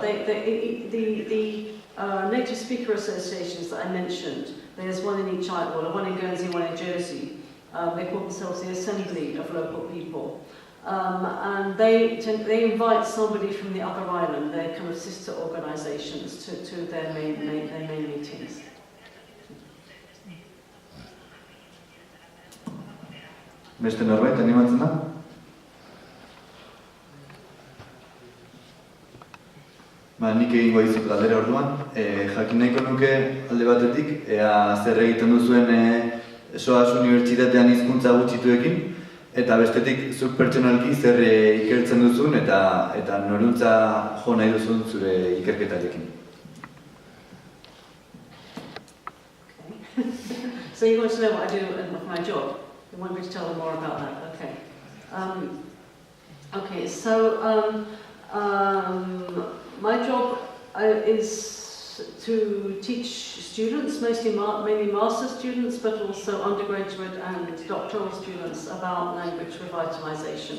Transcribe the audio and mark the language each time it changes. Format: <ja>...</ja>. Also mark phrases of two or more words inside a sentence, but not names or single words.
<en>The native speaker associations that I mentioned, there's one in each island, well, one in Guernsey, one in Jersey. They call themselves the Assembly of Local People. And they invite somebody from the other island, their kind of sister organisations, to their main meetings.</en> <eu>Beste norbait, animatzen da? Nik egingo dizut galdera orduan. Jakin nahiko nuke alde batetik, ea zer egiten duzuen SOAS unibertsitatean hizkuntza gutxituekin, eta bestetik zuk pertsonalki zer ikertzen duzun eta noruntza jo nahi duzun zure ikerketarekin.</eu> <en>So you want to know what I do with my job? You want me to tell them more about that? Okay. Okay, so my job is to teach students, mainly master's students, but also undergraduate and doctoral students about language revitalization.</en>